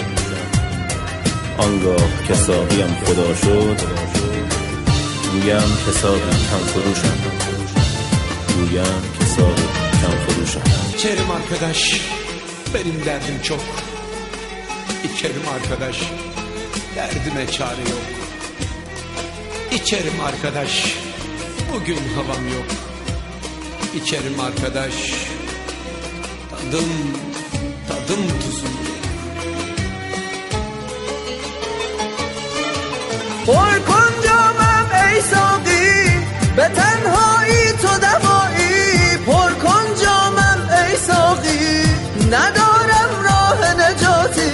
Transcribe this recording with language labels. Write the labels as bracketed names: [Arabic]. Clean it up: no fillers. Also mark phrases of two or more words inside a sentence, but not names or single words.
[Persian] آنگاه که ساقیم خدا شد، گویم که ساقی کم فروشم. گویم که ساقی کم فروشم. [Turkish] İçerim arkadaş, benim derdim çok. İçerim arkadaş, derdime çare yok. İçerim arkadaş, bugün havam yok. İçerim arkadaş, tadım tuzum. [Persian] پر کن جامم ای ساقی، به تنهایی تو دوایی. پر کن جامم ای ساقی، ندارم راه نجاتی.